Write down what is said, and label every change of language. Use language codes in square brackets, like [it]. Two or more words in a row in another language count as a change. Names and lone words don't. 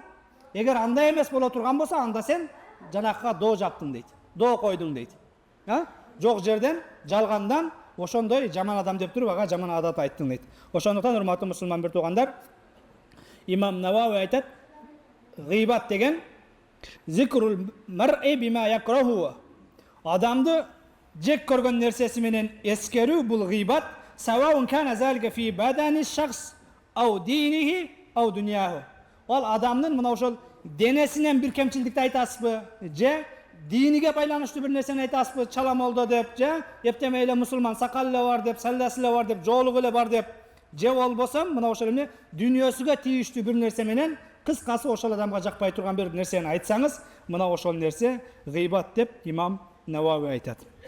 [ky] Эгер андай эмес боло турган болсо, анда сен жанакка доо жаптың дейт. Доо койдуң дейт. Жок жерден, жалгандан ошондой жаман адам деп туруп, ага жаман адат айттың дейт. Ошондуктан урматтуу мусулман бир туугандар, Имам Навави айтат, гыйбат деген [ar] ذكر المرء بما يكره. [ky] Адамды жек көргөн нерсеси менен эскерүү бул гыйбат. [ar] سواء كان ذلك في بدن شخص أو دينه أو دنياه. [ky] Ал адамдын мына ошол денесинен бир кемчилдикти айтасызбы, же диниге байланыштуу бир нерсени айтасызбы, чаламолдо деп, же эптеме эле мусулман сакал эле бар деп, салласы эле бар деп, жоолугу эле бар деп, же болбосо мына ошол эмне дүйнөсүгө тийиштүү бир нерсе менен кыскасы ошол адамга жакпай турган бир нерсени айтсаңыз, мына ошол нерсе гыйбат деп Имам Навави айтат.